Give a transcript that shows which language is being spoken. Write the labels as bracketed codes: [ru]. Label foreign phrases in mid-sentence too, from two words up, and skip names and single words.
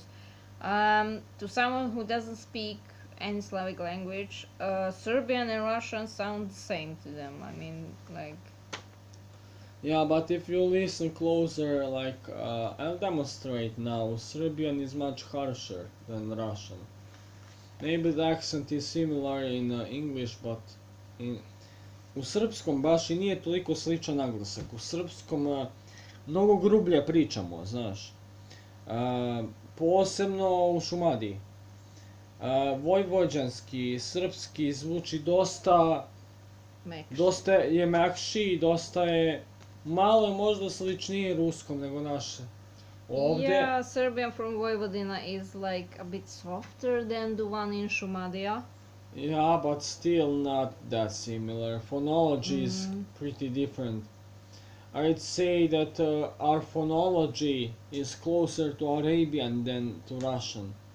[en] To someone who doesn't speak any Slavic language, Serbian and Russian sound the same to them. I mean, like, Yeah, but if you listen closer, like I'll demonstrate now, Serbian is much harsher than Russian. Maybe the accent is similar in English, but in, [sr] u srpskom baš i nije toliko sličan naglasak. U srpskom mnogo grublje pričamo, znaš. Posebno u Šumadiji. Vojvođanski, srpski zvuči dosta je mekši, dosta je malo je možda sličnije ruskom nego naše. Ovdje, [en] yeah, Serbian from Vojvodina is like a bit softer than the one in Šumadija. yeah, but still not that similar. Phonology is pretty different. I'd say that our phonology is closer to Arabian than to Russian.